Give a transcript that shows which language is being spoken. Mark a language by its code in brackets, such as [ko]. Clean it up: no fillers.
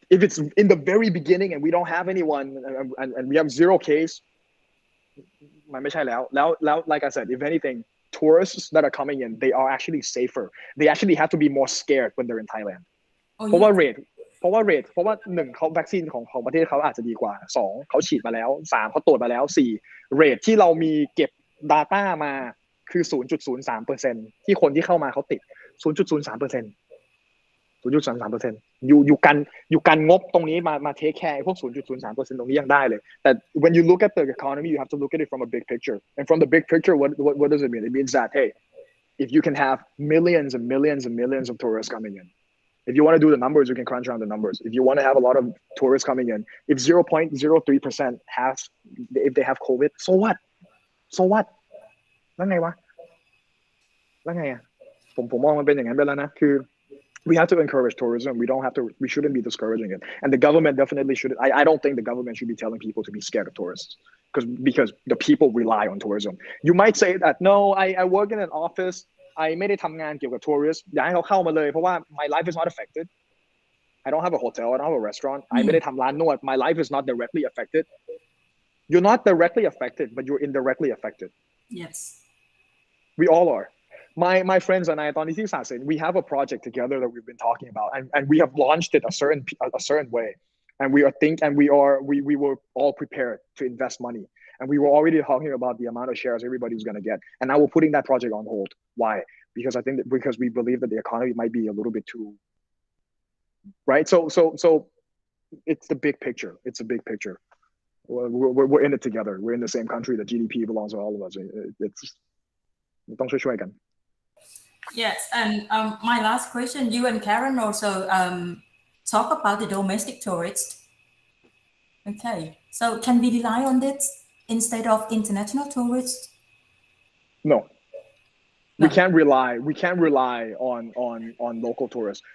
[en] If it's in the very beginning and we don't have anyone and we have 0 case, [th] มันไม่ใช่แล้ว [en] like I said, if anything, tourists that are coming in, they are actually safer. They actually have to be more scared when they're in Thailand. [th] เพราะว่า 1เขาวัคซีนของประเทศเขาอาจจะดีกว่า2เขาฉีดมาแล้ว3เขาตรวจมาแล้ว4เรทที่เรามีเก็บ data มาคือ 0.03% ที่คนที่เข้ามาเขาติด 0.03%ส [en] 0.3% [th] อยู่กันงบตรงนี้มา [en] take care พวก 0.03% [th] ตรงนี้ยังได้เลยแต่ [en] when you look at the economy you have to look at it from a big picture and from the big picture what does it mean? It means that hey, if you can have millions and millions and millions of tourists coming in, if you want to do the numbers, you can crunch around the numbers. If you want to have a lot of tourists coming in, if 0.03% if they have COVID, so what? [th] แล้วไงวะแล้วไงอ่ะผมมองมันเป็นอย่างนั้นไปแล้วนะคือ [en] we have to encourage tourism. We shouldn't be discouraging it. And the government definitely shouldn't. I don't think the government should be telling people to be scared of tourists because the people rely on tourism. You might say that, no, I work in an office. [th] I ไม่ได้ทำงานเกี่ยวกับ tourists อยากให้เขาเข้ามาเลยเพราะว่า [en] my life is not affected. I don't have a hotel. I don't have a restaurant. I [th] ไม่ได้ทำร้านนวด [en] My life is not directly affected. You're not directly affected, but you're indirectly affected. Yes. We all are. My friends and I, we have a project together that we've been talking about, and we have launched it a certain way, and we were all prepared to invest money, and we were already talking about the amount of shares everybody's going to get, and now we're putting that project on hold. Why? Because because we believe that the economy might be a little bit too, right? So it's the big picture. It's a big picture. We're in it together. We're in the same country. The GDP belongs to all of us. It's [th] ต้องช่วยกัน. [en] Yes, and my last question, you and Karen also talk about the domestic tourists. Okay, so can we rely on this instead of international tourists? No. We can't rely on local tourists.